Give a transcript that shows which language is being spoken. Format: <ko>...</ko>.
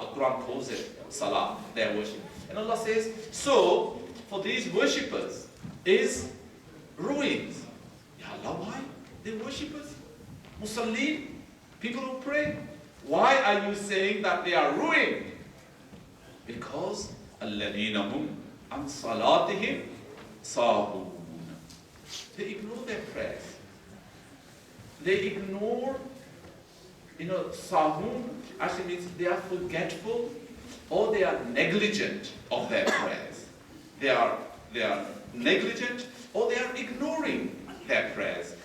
<en>The Quran calls it salah, their worship. And Allah says, so for these worshippers is ruins. Ya Allah, why? They're worshippers. Musallin, people who pray. Why are you saying that they are ruined?</en> <ar>Because الَّذِينَ هُمْ عَنْ صَلَاتِهِمْ سَاهُونَ.</ar> <en>They ignore their prayers. They ignore, sahun actually means they are forgetful or they are negligent of their prayers. They are negligent or they are ignoring their prayers.</en>